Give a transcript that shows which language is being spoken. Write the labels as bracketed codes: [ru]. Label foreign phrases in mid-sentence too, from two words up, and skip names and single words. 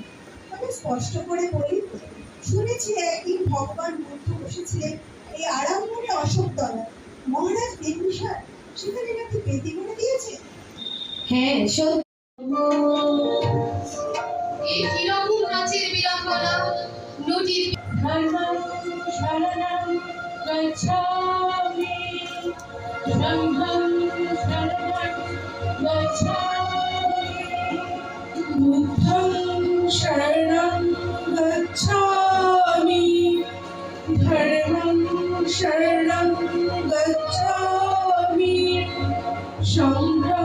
[bn] তবে স্পষ্ট করে বলি, শুনেছি একদিন ভগবান বুদ্ধ বসেছিলেন এই আরামবাগে অশোকতলায়। মহারাজ বিম্বিসার সেখানে নাকি বেদি করে দিয়েছে। হ্যাঁ সত্যি। এই কিরকম নাচের বিড়ম্বনা, নদীর [pi] ধর্মং শরণং গচ্ছামি, সংঘং শরণং গচ্ছামি, বুদ্ধং শরণং গচ্ছামি, ধর্মং শরণং গচ্ছামি, সংঘং